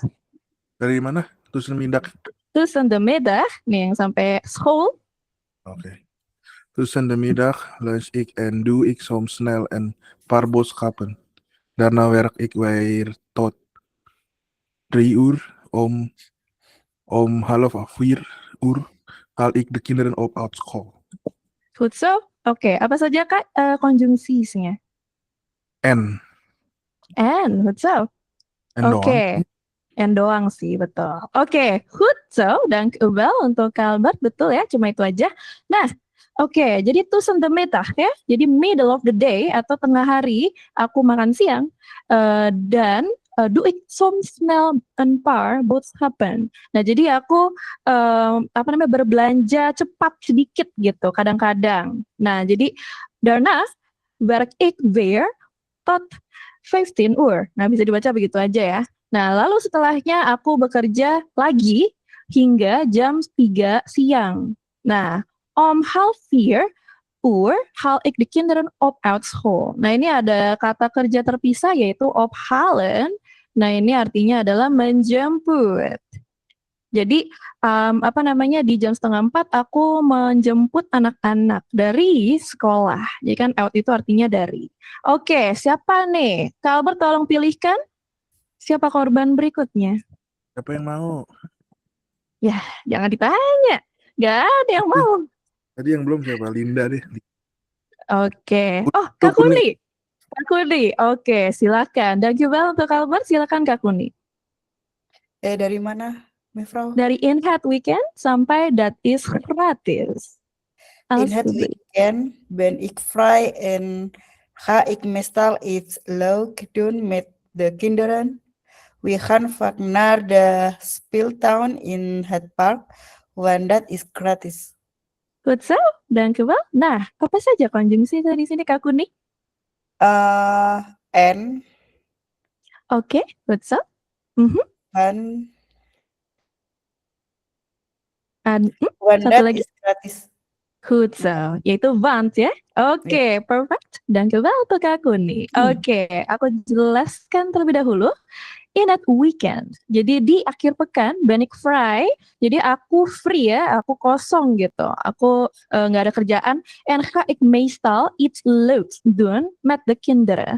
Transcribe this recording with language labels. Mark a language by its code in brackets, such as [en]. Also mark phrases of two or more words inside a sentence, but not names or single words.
[id] Dari mana? [nl] Tussen middag. Tussen de middag, [id] nih yang sampai school. [nl] Oké. Tussen de middag lunch ik en doe ik soms snel een paar boodschappen. Daarna werk ik weer tot 3 uur. Om 3:30 haal ik de kinderen op uit school. Goed zo. [id] Oke, apa saja Kak konjungsinya? [nl] En Goed zo. [id] doang. Oke. En doang sih, betul. Oke, [nl] goed zo. Dank u wel [id] untuk Kak Albert. Betul ya, cuma itu aja. Nah, oke, jadi [nl] tussen de middag [id] ya. Jadi [en] middle of the day [id] atau tengah hari, aku makan siang. [nl] Dan doe ik soms snel een paar boodschappen. [id] Nah, jadi aku berbelanja cepat sedikit gitu, kadang-kadang. Nah, jadi [nl] daarna werk ik weer tot 15 uur. [id] Nah, bisa dibaca begitu aja ya. Nah, lalu setelahnya aku bekerja lagi hingga jam 3 siang. Nah, [nl] om 3:30 uur haal ik de kinderen op uit school. [id] Nah, ini ada kata kerja terpisah yaitu ophalen. Nah, ini artinya adalah menjemput. Jadi, di jam 3:30 aku menjemput anak-anak dari sekolah. Jadi kan out itu artinya dari. Oke, siapa nih? Kak Albert tolong pilihkan. Siapa korban berikutnya? Siapa yang mau? Ya, jangan ditanya. Gak ada yang mau. Tadi yang belum siapa? Linda deh. Oke. Oh, Kak Kuni. Kak Kuni. Oke, silakan. Dankjewel untuk Albert. Silakan Kak Kuni. Dari mana, mevrouw? Dari [nl] In Het Weekend [id] sampai [nl] Dat Is Gratis. In het weekend ben ik vrij en ga ik meestal iets leuk doen met de kinderen. We gaan vaak naar de speeltuin in het park, want dat is gratis. Goed zo, dankjewel. [id] Nah, apa saja konjungsi di sini Kak Kuni? [nl] En. [id] Oke, [nl] goed zo. [en] And [id] satu [en] that [id] lagi. [nl] is gratis. Goed zo, [id] yaitu want ya. Oke, perfect. Dankjewel untuk Kak Kuni. Oke, aku jelaskan terlebih dahulu. [nl] In het weekend, [id] jadi di akhir pekan, [nl] ben ik vrij, [id] jadi aku free ya, aku kosong gitu, aku nggak ada kerjaan, [nl] en ga ik meestal iets leuks doen met de kinderen.